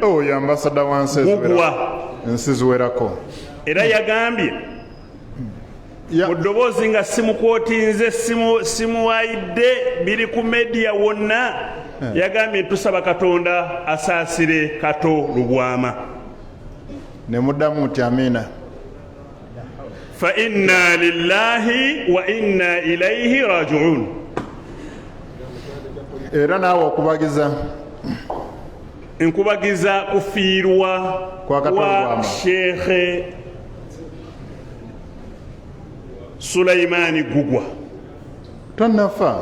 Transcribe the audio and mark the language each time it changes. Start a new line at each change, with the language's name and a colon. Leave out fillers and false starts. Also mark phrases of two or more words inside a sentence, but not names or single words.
Ganda: Ya ambasada wa Nsizuwerako. Era yagambye mu ddoboozi nga simukwotinze simuwaayidde biri ku media wonna. Yagambye tusaba Katonda asaasire Kato Lubwama. Ne muddamu nti amina.
Arabic: فإنا لله وإنا إليه راجعون.
Ganda: Era naawe okubagiza. Nkubagiza kufiirwa kwa Sheikh Sulaimani Gugwa. Tannafa.